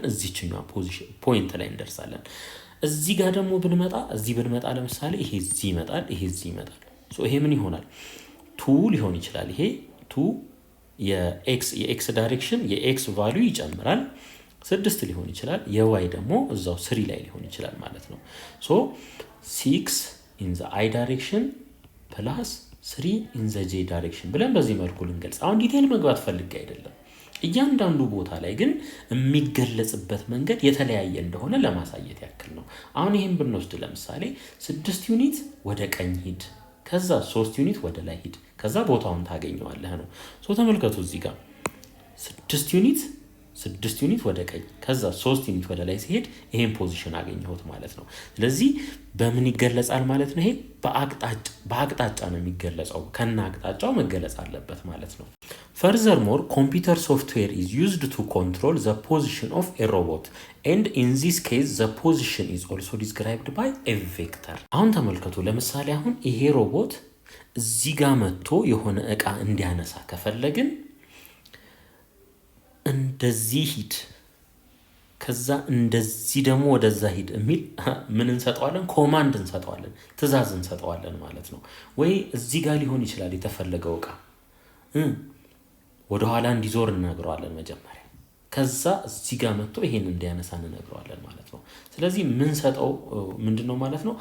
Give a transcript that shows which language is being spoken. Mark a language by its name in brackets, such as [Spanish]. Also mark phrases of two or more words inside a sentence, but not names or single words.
[Amharic] እዚህኛው ፖይንት ላይ እንደርሳለን። እዚህ ጋር ደግሞ ብንመጣ ለምሳሌ ይሄ እዚህ ይመጣል፣ ይሄ እዚህ ይመጣል። ይሄ ምን ይሆናል? 2 ሊሆን ይችላል። ይሄ 2 የኤክስ ዳይሬክሽን የኤክስ ቫልዩ ይጨምራል 6 ሊሆን ይችላል። የዋይ ደግሞ እዛው 3 ላይ ሊሆን ይችላል ማለት ነው። 6 [English] in the i direction plus 3 in the j direction [Amharic] ብለን በዚህ መልኩ ልንገልጽ። አሁን ዲቴይል መግባት ፈልጌ አይደለም። እያንዳንዱ ቦታ ላይ ግን የሚገለጽበት መንገድ የተለያየ እንደሆነ ለማሳየት ያክል ነው። አሁን ይሄን ብንወስድ ለምሳሌ 6 ዩኒት ወደ ቀኝ ሂድ፣ ከዛ 3 ዩኒት ወደ ላይ ሂድ፣ ከዛ ቦታውን ታገኘዋለህ ነው። ተመልከቱ እዚህ ጋር 6 ዩኒት ወደ ቀኝ ከዛ 3 ዩኒት ወደ ላይ ሲሄድ ይሄን ፖዚሽን አገኘሁት ማለት ነው። ስለዚህ በምን ይገለጻል ማለት ነው? ይሄ በአቅጣጫ ነው የሚገለጸው። ከና አቅጣጫው መገለጽ አለበት ማለት ነው። [English] Furthermore, computer software is used to control the position of a robot, and in this case the position is also described by a vector. [Amharic] አሁን ተመልከቱ። ለምሳሌ አሁን ይሄ ሮቦት እዚህ ጋር መጥቶ የሆነ እቃ እንዲያነሳ ከፈለግን እንደዚህ ሂድ፣ ከዛ እንደዚህ ደግሞ ወደዛ ሂድ የሚል ምን እንሰጠዋለን? ኮማንድ እንሰጠዋለን፣ ትእዛዝ እንሰጠዋለን ማለት ነው። ወይ እዚህ ጋር ሊሆን ይችላል የተፈለገው እቃ ወደ ኋላ እንዲዞር እንነግረዋለን መጀመሪያ፣ ከዛ እዚህ ጋር መጥቶ ይሄን እንዲያነሳ እንነግረዋለን ማለት ነው። ስለዚህ ምን ሰጠው ምንድነው ማለት ነው?